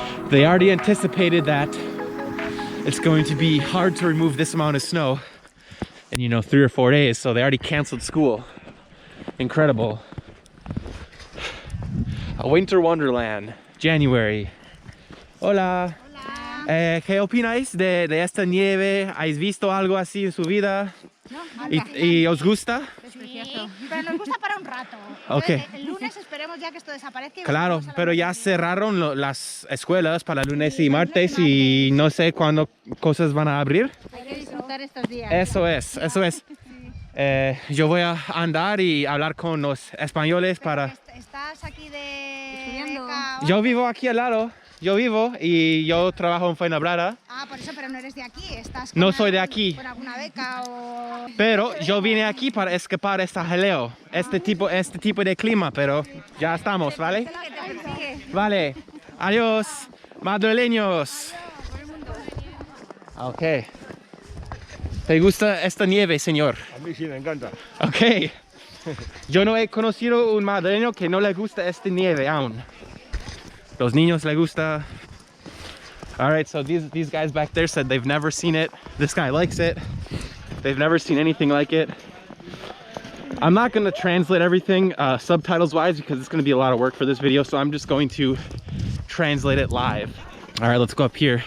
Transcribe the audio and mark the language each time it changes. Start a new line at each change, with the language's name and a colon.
English: They already anticipated that it's going to be hard to remove this amount of snow in, you know, 3 or 4 days, so they already canceled school. Incredible. A winter wonderland, January.
Spanish: Hola. ¿Qué opináis de esta nieve? ¿Habéis visto algo así en su vida? No, ¿Y os gusta? Sí, pero nos gusta para un rato.
English: Okay.
Spanish: El lunes esperemos ya que esto desaparezca. Claro, pero ya cerraron las escuelas para lunes y martes y no sé cuándo cosas van a abrir. Hay que disfrutar estos días. Eso es. Yo voy a andar y hablar con los españoles para... ¿Estás aquí estudiando? Yo vivo aquí al lado. Yo vivo y yo trabajo en Fuenlabrada. Ah, por eso, pero no eres de aquí. ¿Estás No soy de aquí. ¿Con alguna beca o...? Pero yo vine aquí para escapar este jaleo, este tipo de clima, pero ya estamos, ¿vale? Vale, adiós, madrileños. Ok. ¿Te gusta esta nieve, señor? A mí sí me encanta.
English: Ok.
Spanish: Yo no he conocido un madrileño que no le gusta esta nieve aún. Los niños le gusta.
English: All right, so these guys back there said they've never seen it. This guy likes it. They've never seen anything like it. I'm not going to translate everything subtitles wise because it's going to be a lot of work for this video, so I'm just going to translate it live. All right, let's go up here.